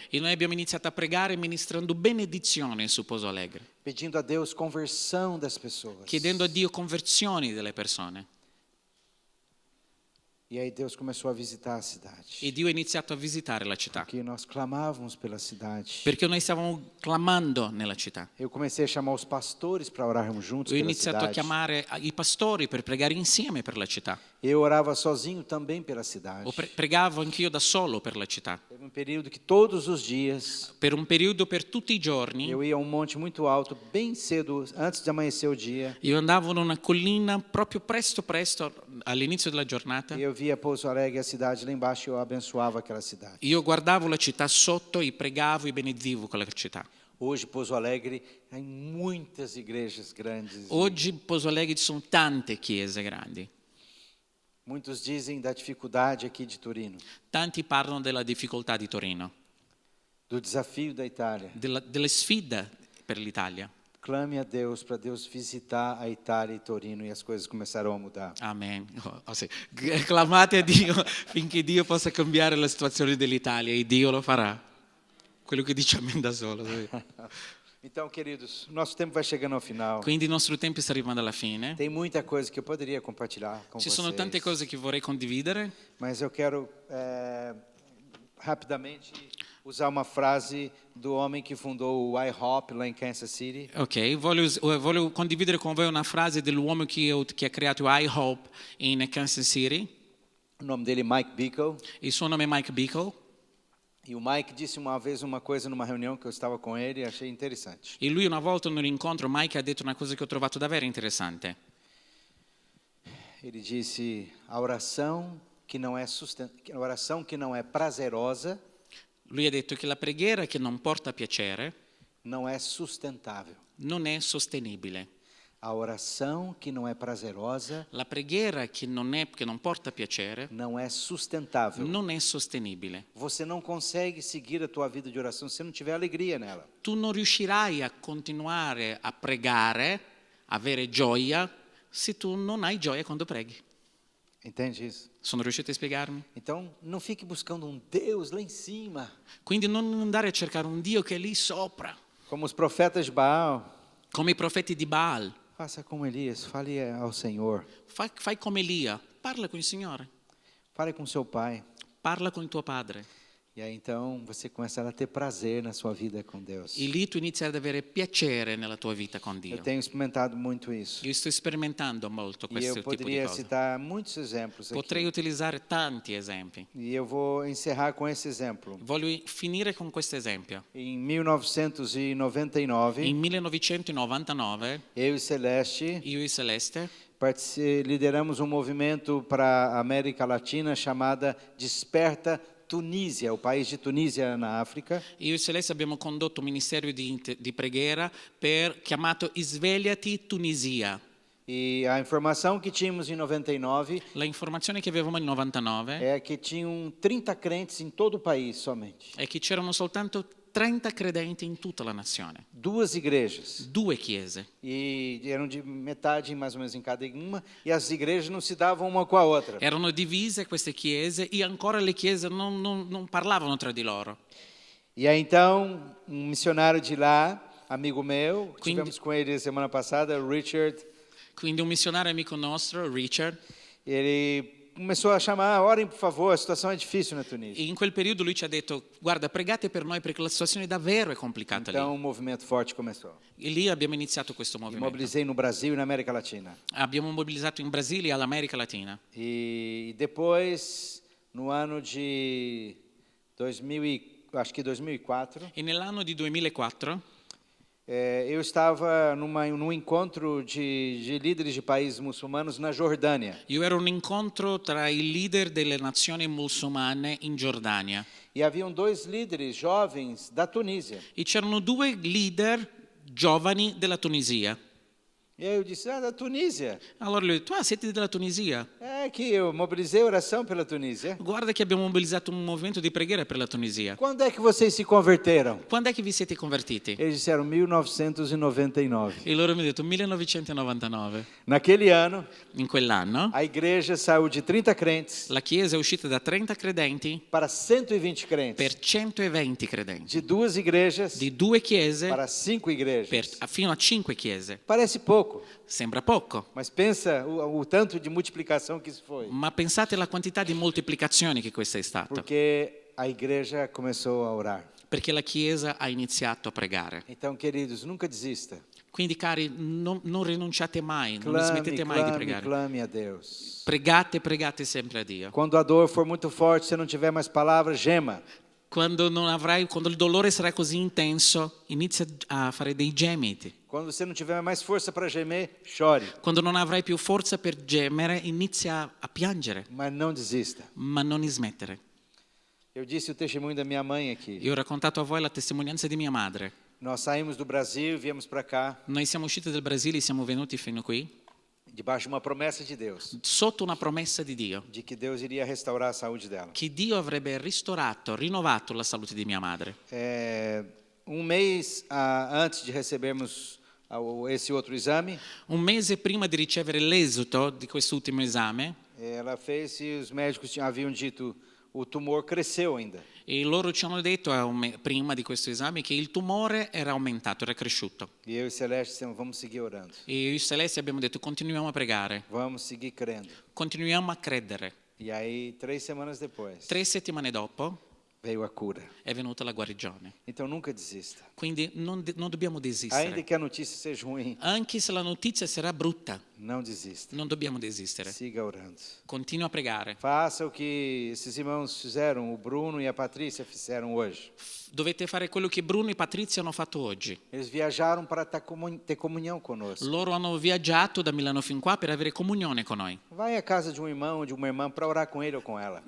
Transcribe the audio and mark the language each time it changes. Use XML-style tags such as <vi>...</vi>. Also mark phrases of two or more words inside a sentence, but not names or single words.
<it>E noi abbiamo iniziato a pregare ministrando benedizione su Pouso Alegre,</it> <pt>pedindo a Deus conversão das pessoas.</pt> <it>chiedendo a Dio conversioni delle persone.</it> <pt>E aí Deus começou a visitar a cidade.</pt> <it>E Dio ha iniziato a visitare la città,</it> <pt>Porque nós clamávamos pela cidade.</pt> <it>perché noi stavamo clamando nella città.</it> <pt>Eu comecei a chamar os pastores para orarmos juntos</pt> <it>Ho</it> <pt>pela</pt> <it>iniziato a</it> <pt>cidade.</pt> <it>chiamare i pastori per pregare insieme per la città.</it> <pt>Eu orava sozinho também pela cidade.</pt> <it>Pregavo anch'io da solo per la città.</it> <pt>Teve um período que todos os dias</pt> <it>Per un periodo, per tutti i giorni,</it> <pt>eu ia a um monte muito alto, bem cedo, antes de amanhecer o dia.</pt> <it>io andavo in una collina proprio presto all'inizio della giornata.</it> <pt>E eu via Pouso Alegre, a cidade lá embaixo, e eu abençoava aquela cidade.</pt> <it>Io guardavo la città sotto e pregavo e benedivo quella città.</it> <pt>Hoje, Pouso Alegre, tem muitas igrejas grandes.</pt> <it>Oggi in Pouso Alegre ci sono tante chiese grandi.</it> <pt>Muitos dizem da dificuldade aqui de Torino,</pt> <it>Tanti parlano della difficoltà di Torino,</it> <pt>do desafio da Itália.</pt> <it>delle sfide per l'Italia.</it> <pt>Clame a Deus para Deus visitar a Itália e Torino e as coisas começaram a mudar.</pt> <it>Amen. Sì. Clamate a Dio finché Dio possa cambiare la situazione dell'Italia e Dio lo farà. Quello che dice amen da solo. Sì.</it> <pt>Então, queridos, nosso tempo vai chegando ao final.</pt> <it>Quindi il nostro tempo sta arrivando alla fine.</it> <pt>Tem muita coisa que eu poderia compartilhar com</pt> <it>Ci</it> <pt>vocês.</pt> <it>sono tante cose che vorrei condividere,</it> <pt>Mas eu quero rapidamente usar uma frase do homem que fundou o IHOP lá em Kansas City. ok?</pt> <it>Voglio condividere con voi una frase dell'uomo che ha creato iHope in Kansas City.</it> <pt>O nome dele é Mike Bickle.</pt> <it>Il suo nome è Mike Bickle.</it> <pt>E o Mike disse uma vez uma coisa numa reunião que eu estava com ele e achei interessante.</pt> <it>E lui una volta in un incontro, Mike ha detto una cosa che ho trovato davvero interessante.</it> <pt>Ele disse: a oração que não é prazerosa</pt> <it>Lui ha detto che la preghiera che non porta piacere</it> <pt>não é sustentável.</pt> <it>non è sostenibile.</it> <pt>A oração que não é prazerosa</pt> <it>La preghiera che non porta piacere</it> <pt>não é sustentável.</pt> <it>non è sostenibile.</it> <pt>Você não consegue seguir a tua vida de oração se não tiver alegria nela.</pt> <it>Tu non riuscirai a continuare a pregare, avere gioia, se tu non hai gioia quando preghi.</it> <pt>Entende isso?</pt> <it>Sono riuscito a spiegarmi?</it> <pt>Então, não fique buscando um Deus lá em cima,</pt> <it>Quindi non andare a cercare un Dio che è lì sopra,</it> <pt>como os profetas de Baal.</pt> <it>come i profeti di Baal.</it> <pt>Faça como Elias, fale ao Senhor.</pt> <it>Fai come Elia, parla con il Signore,</it> <pt>Fale com seu pai.</pt> <it>parla con il tuo padre.</it> <pt>E aí então você começa a ter prazer na sua vida com Deus.</pt> <it>E lì tu inizi ad avere piacere nella tua vita con Dio.</it> <pt>Eu tenho experimentado muito isso.</pt> <it>Io sto sperimentando molto</it> <pt>E</pt> <it>questo</it> <pt>eu</pt> <it>tipo di</it> <pt>poderia</pt> <it>cose.</it> <pt>citar muitos exemplos</pt> <it>Potrei</it> <pt>aqui.</pt> <it>utilizzare tanti esempi.</it> <pt>E eu vou encerrar com esse exemplo.</pt> <it>Voglio finire con questo esempio.</it> <pt>Em 1999,</pt> <it>In 1999</it> <pt>eu e Celeste</pt> <it>io e Celeste</it> <pt>lideramos um movimento para a América Latina chamada Desperta Tunísia, o país de Tunísia na África.</pt> <it>Io e Celeste abbiamo condotto un ministero di preghiera chiamato Svegliati Tunisia.</it> <pt>E a informação que tínhamos em 99</pt> <it>La informazione che avevamo nel 99</it> <pt>é que tinham 30 crentes em todo o país somente.</pt> <it>è che c'erano soltanto 30 credenti in tutta la nazione,</it> <pt>2 igrejas.</pt> <it>2 chiese.</it> <pt>E eram de metade mais ou menos em cada uma, e as igrejas não se davam uma com a outra.</pt> <it>Erano divise queste chiese e ancora le chiese non parlavano tra di loro.</it> <pt>E aí então, um missionário de lá, amigo meu,</pt> <it>Quindi-</it> <pt>tivemos com ele semana passada, o Richard,</pt> <it>Quindi un missionario amico nostro, Richard,</it> <pt>ele começou a chamar, orem por favor, a situação é difícil na Tunísia.</pt> <it>in quel periodo lui ci ha detto: guarda, pregate per noi perché la situazione davvero è complicata</it> <pt>Então</pt> <it>lì.</it> <pt>um movimento forte começou.</pt> <it>E lì abbiamo iniziato questo</it> <pt>E</pt> <it>movimento.</it> <pt>mobilizei no Brasil e na América Latina.</pt> <it>Abbiamo mobilizzato in Brasile e all'America Latina.</it> <pt>E depois, no ano de 2004,</pt> <it>E nell'anno di 2004</it> <pt>eu estava num encontro de líderes de países muçulmanos na Jordânia.</pt> <it>io ero a un incontro tra i leader delle nazioni musulmane in Giordania</it> <pt>E haviam 2 líderes jovens da Tunísia.</pt> <it>e c'erano 2 leader giovani della Tunisia.</it> <pt>E aí eu disse, da Tunísia.</pt> <it>Allora lui ha detto: ah, siete della Tunisia?</it> <pt>É que eu mobilizei oração pela Tunísia.</pt> <it>Guarda che abbiamo mobilizzato un movimento di preghiera per la Tunisia.</it> <pt>Quando é que vocês se converteram?</pt> <it>Quando è che vi siete convertiti?</it> <pt>Eles disseram 1999.</pt> <it>E loro mi hanno detto 1999.</it> <pt>Naquele ano,</pt> <it>In quell'anno</it> <pt>a igreja saiu de 30 crentes</pt> <it>la Chiesa è uscita da 30 credenti</it> <pt>para 120 crentes.</pt> <it>per 120 credenti.</it> <pt>De 2 igrejas</pt> <it>Di 2 chiese</it> <pt>para 5 igrejas.</pt> <it>fino a 5 chiese.</it> <pt>Parece pouco,</pt> <it>Sembra poco,</it> <pt>mas pensa o tanto de multiplicação que isso foi.</pt> <it>ma pensate alla quantità di moltiplicazioni che questa è stata.</it> <pt>Porque a igreja começou a orar.</pt> <it>Perché la Chiesa ha iniziato a pregare.</it> <pt>Então, queridos, nunca desista.</pt> <it>Quindi cari, non rinunciate mai, non</it> <pt>Clame,</pt> <it>smettete mai di</it> <pt>clame,</pt> <it>pregare.</it> <pt>clame a Deus.</pt> <it>Pregate, pregate sempre a Dio.</it> <pt>Quando a dor for muito forte, se não tiver mais palavras, gema.</pt> <it>Quando il dolore sarà così intenso, inizia a fare dei gemiti.</it> <pt>Quando você não tiver mais força para gemer, chore.</pt> <it>Quando non avrai più forza per gemere, inizia a piangere,</it> <pt>Mas não desista.</pt> <it>ma non smettere.</it> <pt>Eu disse o testemunho da minha mãe aqui.</pt> <it>Io ho raccontato a voi la testimonianza di mia madre.</it> <pt>Nós saímos do Brasil, viemos para cá,</pt> <it>Noi siamo usciti dal Brasile e siamo venuti fino qui</it> <pt>debaixo de uma promessa de Deus,</pt> <it>sotto una promessa di Dio,</it> <pt>de que Deus iria restaurar a saúde dela.</pt> <it>che Dio avrebbe ristorato, rinnovato la salute di mia madre.</it> <pt>Um mês antes de recebermos esse outro exame,</pt> <it>Un mese prima di ricevere l'esito di quest'ultimo esame,</it> <pt>ela fez e os médicos haviam dito o tumor cresceu ainda.</pt> <it>e loro ci hanno detto prima di questo esame che il tumore era aumentato, era cresciuto.</it> <pt>E eu e Celeste dissemos, vamos seguir orando.</pt> <it>E io e Celeste abbiamo detto: continuiamo a pregare,</it> <pt>Vamos seguir crendo.</pt> <it>continuiamo a credere.</it> <pt>E aí, 3 semanas depois,</pt> <it>3 settimane dopo</it> <pt>veio a cura.</pt> <it>è venuta la guarigione.</it> <pt>Então nunca desista.</pt> <it>Quindi non dobbiamo</it> <pt>Ainda</pt> <it>desistere.</it> <pt>que a notícia seja ruim,</pt> <it>Anche se la notizia sarà brutta,</it> <pt>não desista.</pt> <it>non dobbiamo desistere.</it> <pt>Siga orando.</pt> <it>Continua a pregare.</it> <pt>Faça o que esses irmãos fizeram, o Bruno e a Patrícia fizeram hoje.</pt> <it>Dovete fare quello che Bruno e Patrizia hanno fatto oggi.</it> <pt>Eles viajaram para ter comunhão conosco.</pt> <it>Loro hanno viaggiato da Milano fin qua per avere comunione con noi.</it> <pt>Vai à casa de um irmão ou de uma irmã para orar com ele ou com ela.</pt>